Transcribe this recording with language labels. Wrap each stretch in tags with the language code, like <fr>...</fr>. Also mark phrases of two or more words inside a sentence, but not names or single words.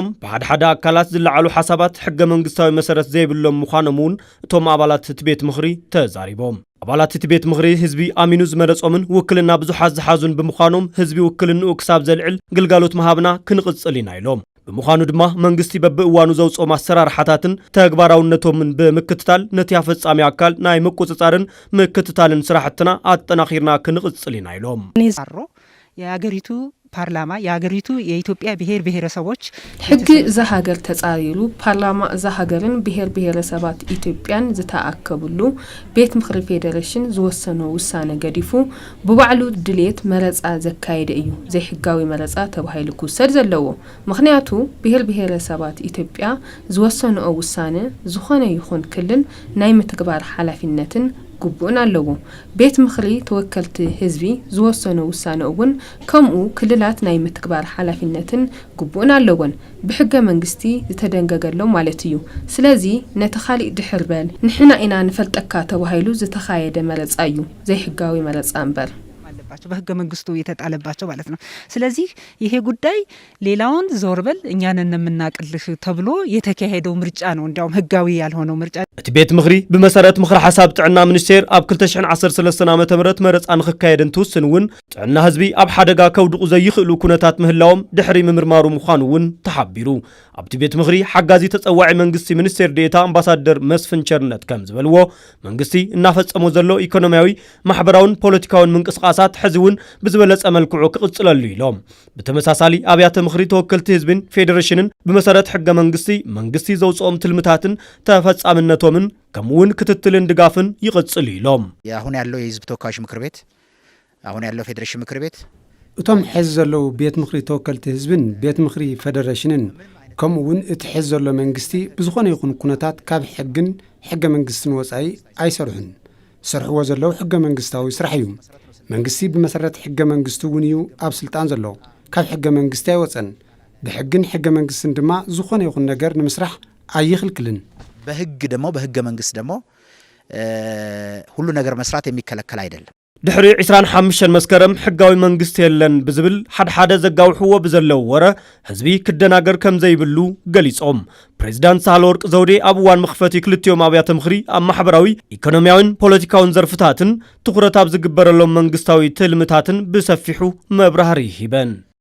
<ti>በሓደ አካላት ዝለዓሉ ሓሳባት ሕገ መንግስታዊ መሰረት ዘይብሎም ምዃኖምን እቶም አባላት እቲ ቤት ምኽሪ ተዛሪቦም አባላት እቲ ቤት ምኽሪ ህዝቢ አሚኑ ዝመረጾምን ውክልና ብዙሓት ዝሓዙን ብምዃኖም ህዝቢ ውክልንኡ ክሳብ ዘልዕል ግልጋሎት መሃብና ክንቕጽል ኢና ኢሎም ብምዃኑ ድማ መንግስቲ በብእዋኑ ዘውጾም አሰራርሓታትን ተግባራውነቶምን ብምክትታል ነቲ አፈጻሚ አካል ናይ ምቁጽጻርን ምክትታልን ስራሕትና አጠናኺርና ክንቕጽል ኢና ኢሎም</ti> <am>የአገሪቱ ፓርላማ የአገሪቱ የኢትዮጵያ ብሔር ብሔረሰቦች</am> <ti>ሕግ ዘሀገር ተጻሪሩ ፓርላማ ዘሀገርን ብሔር ብሔረሰባት ኢትዮጵያን ዝተአከቡሉ ቤት ምኽሪ ፌደሬሽን ዝወሰነው ውሳነ ገዲፉ በባዕሉ ድሌት መረጻ ዘካይደ እዩ ዘይሕጋዊ መረጻ ተባሂሉ ክውሰድ ዘለዎ ምክንያቱ ብሔር ብሔረሰባት ኢትዮጵያ ዝወሰነው ውሳነ ዝኾነ ይኹን ክልል ናይ ምትግባር ሓላፊነትን ጉቡን አለዎ ቤት ምኽሪ ተወከልቲ ህዝቢ ዝወሰነ ውሳነ እውን ከምኡ ክልላት ናይ ምትግባር ሓላፊነትን ጉቡን አለዎን ብሕገ መንግስቲ ዝተደንገገሎም ማለት እዩ ስለዚ ነቲ ኻሊእ ድሕርበል ንሕና ኢና ንፈልጠካ ተባሂሉ ዝተኻየደ መረጻ እዩ ዘይሕጋዊ መረጻ እምበር</ti> <am>በህገ መንግስቱ የተጣለባቸው ማለት ነው ስለዚህ ይሄ ጉዳይ ሌላውን ዞርበል እኛን እንምናቀልሽ ተብሎ የተካሄደው ምርጫ ነው እንዲያውም ህጋዊ ያልሆነው ምርጫ</am> <ti>እቲ ቤት ምኽሪ በመሰረት ምኽሪ ሐሳብ ጥዕና ሚኒስቴር ኣብ 2013 ዓመተ ምህረት መረጻ ንኽካየድን ትውስንውን ጥዕና ህዝቢ ኣብ ሓደጋ ከውድቁ ዘይኽእሉ ኩነታት ምህላዎም ድሕሪ ምምርማሩ ምዃኑውን ተሓቢሩ ኣብቲ ቤት ምኽሪ ሓጋዚ ተጸዋዒ መንግስቲ ሚኒስቴር ዴታ አምባሳደር መስፍን ቸርነት ከም ዝበልዎ መንግስቲ እናፈጸሞ ዘሎ ኢኮኖሚያዊ ማሕበራውን ፖለቲካውን ምንቅስቃሳት ሕዝውን ብዝበለጸ መልክዑ ክቕጽለሉ ኢሎም ብተመሳሳሊ ኣብያተ ምኽሪ ተወከልቲ ህዝብን ፌደሬሽንን በመሰረት ሕገ መንግስቲ ዘውጽኦም ትልምታትን ተፈጻምነቶምን ከምውን ክትትልን ድጋፍን ይቕጽል ኢሎም</ti> <am>አሁን ያለው የህዝብ ተወካዮች ምክር ቤት አሁን ያለው ፌዴሬሽን ምክር ቤት</am> <ti>እቶም ሕዝ ዘለው ቤት ምኽሪ ተወከልቲ ህዝብን ቤት ምኽሪ ፌደሬሽንን ከምውን እቲ ሕዝ ዘሎ መንግስቲ ብዝኾነ ይኹን ኩነታት ካብ ሕግን ሕገ መንግስትን ወጻኢ ኣይሰርሑን ሰርሕዎ ዘለው ሕገ መንግስታዊ ስራሕ እዩ መንግስቲ በመሰረት ሕገ መንግስቱ እውን እዩ ኣብ ስልጣን ዘሎ ካብ ሕገ መንግስቲ አይወፀን በሕግን ሕገ መንግስትን ድማ ዝኾነ ይኹን ነገር ንምስራሕ አይኽልክልን</ti> <am>በሕገ መንግስት ደግሞ ሁሉ ነገር መስራት የሚከለከል አይደለም</am> <ti>ድሕሪ 25 መስከረም ሕጋዊ መንግስት የለን ብዝብል ሓደ ዘጋውሕዎ ብዘለው ወረ ህዝቢ ክደናገር ከም ዘይብሉ ገሊጾም ፕሬዝዳንት ሳህለወርቅ ዘውዴ ኣብ እዋን መኽፈቲ ክልቲኦም ኣብያተ ምኽሪ ኣብ ማሕበራዊ ኢኮኖሚያውን ፖለቲካውን ዘርፍታትን ትኩረት ኣብ ዝግበረሎም መንግስታዊ ትልምታትን ብሰፊሑ መብራህሪ ሂበን</ti>